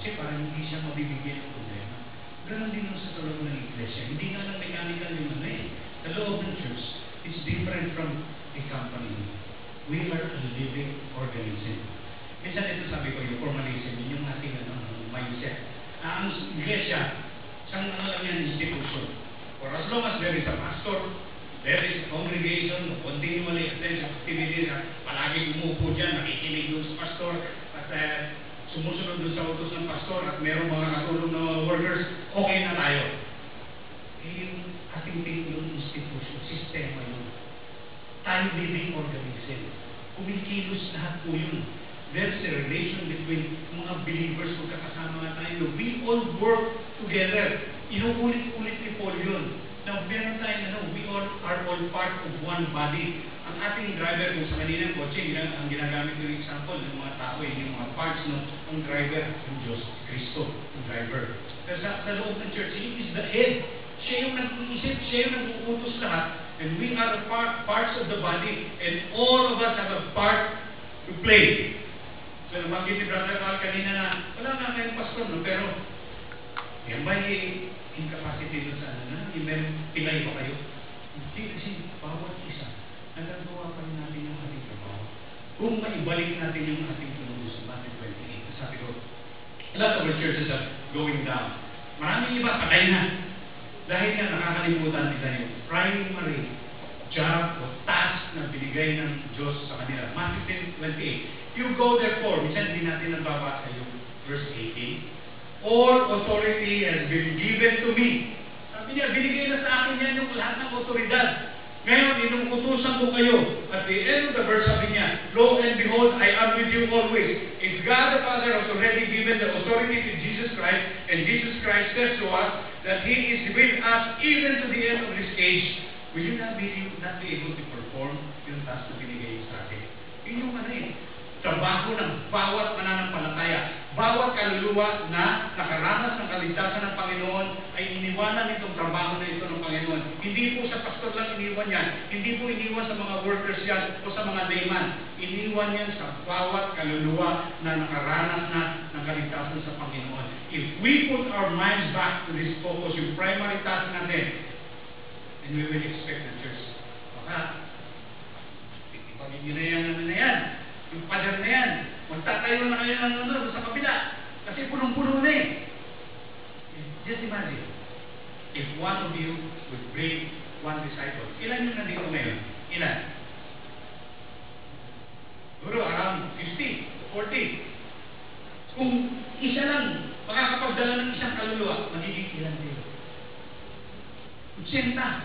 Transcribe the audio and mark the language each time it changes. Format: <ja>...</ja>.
<tl>Kasi parang hindi siya mabibigyan ng problema. Ganon din sa loob ng iglesia. Hindi nga lang mechanical yung Sa loob ng church,</tl> <en>it's different from a company. We are a living organism.</en> <tl>Minsan ito sabi ko, yung formalism, yung ating mindset. Ang iglesia, isang lang yan institution.</tl> <en>For as long as there is a pastor, there is a congregation, continually attend</en> <tl>sa activities, palagi umupo dyan, nakikinig doon sa pastor, at sumusunod doon sa utos ng pastor, at mayroong mga katulong na workers, okay na tayo. Yung ating yung institution, sistema yun. Tayo living organism. Kumikilos lahat po yun.</tl> <en>There's a relation between</en> <tl>mga believers kung kakasama nga tayo.</tl> <en>We all work together.</en> <tl>Inuulit-ulit ni Paul yun.</tl> <en>Now,</en> <tl>meron tayo,</tl> <en>we all are all part of one body.</en> <tl>Ang ating driver, kung sa kaninang kotse, ang ginagamit yung example ng mga tao, yung mga parts ng driver, yung Diyos, Kristo, yung driver. Pero sa loob ng church,</tl> <en>he is the head.</en> <tl>Siya yung nag-iisip, siya yung nag-uutos lahat.</tl> <en>And we are parts of the body. And all of us have a part to play.</en> <tl>So, nabanggit ni Brother Carl kanina na, wala nga kayong pastor, no? Pero, yan ba yung incapacity doon sa pilay ba kayo? Hindi, kasi bawat isa, nagagawa pa rin natin yung ating trabaho. Kung maibalik natin yung ating tunod sa Matthew 28, sabi ko,</tl> <en>a lot of our churches are going down.</en> <tl>Maraming iba, patay na. Dahil nga nakakalimutan nila yung primary job o task na binigay ng Diyos sa kanila. Matthew 28.</tl> <en>You go therefore,</en> <tl>minsan din natin nababasa yung verse 18.</tl> <en>All authority has been given to me.</en> <tl>Sabi niya, binigay na sa akin yan yung lahat ng otoridad. Ngayon, inuutusan ko kayo.</tl> <en>At the end of the verse,</en> <tl>sabi niya,</tl> <en>lo and behold, I am with you always. If God the Father has already given the authority to Jesus Christ, and Jesus Christ says to us that He is with us even to the end of this age, will you not be able to perform</en> <tl>yung task na binigay sa atin? Yun yung trabaho ng bawat mananampalataya. Bawat kaluluwa na nakaranas ng kaligtasan ng Panginoon ay iniwanan itong trabaho na ito ng Panginoon. Hindi po sa pastor lang iniwan yan. Hindi po iniwan sa mga workers yan o sa mga layman. Iniwan yan sa bawat kaluluwa na nakaranas na ng kaligtasan sa Panginoon.</tl> <en>If we put our minds back to this focus,</en> <tl>yung primary task natin,</tl> <en>and we will expect the church.</en> <tl>Baka, ipagiging na yan. Yung pader na yan, magtatayo na kayo ng sa kabila. Kasi punong-puno na eh.</tl> <en>Just imagine, if one of you would bring one disciple,</en> <tl>ilan yung nandito ngayon? ngayon? Ilan? Siguro around 50, 40. Kung isa lang, makakapagdala ng isang kaluluwa, magiging ilan kayo? 80.</tl>